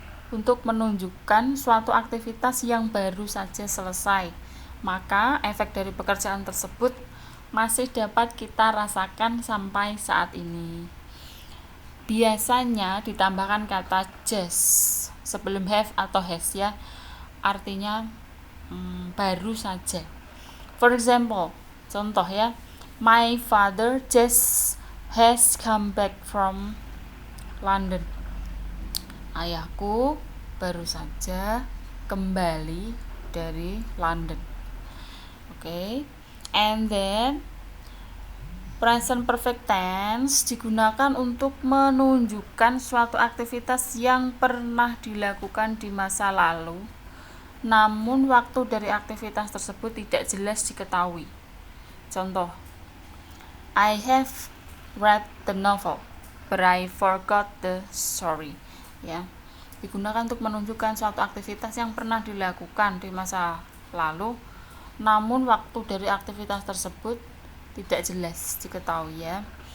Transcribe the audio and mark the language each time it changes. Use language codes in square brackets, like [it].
[id] Untuk menunjukkan suatu aktivitas yang baru saja selesai, maka efek dari pekerjaan tersebut masih dapat kita rasakan sampai saat ini. Biasanya ditambahkan kata just sebelum have atau has, ya, artinya baru saja. [en] For example, contoh, ya, my father just has come back from London. [id] Ayahku baru saja kembali dari London. Okay. [en] And then [id] present perfect tense digunakan untuk menunjukkan suatu aktivitas yang pernah dilakukan di masa lalu, namun waktu dari aktivitas tersebut tidak jelas diketahui. [en] Contoh, I have read the novel, but I forgot the story. [id] Ya, digunakan untuk menunjukkan suatu aktivitas yang pernah dilakukan di masa lalu, namun waktu dari aktivitas tersebut tidak jelas diketahui, ya.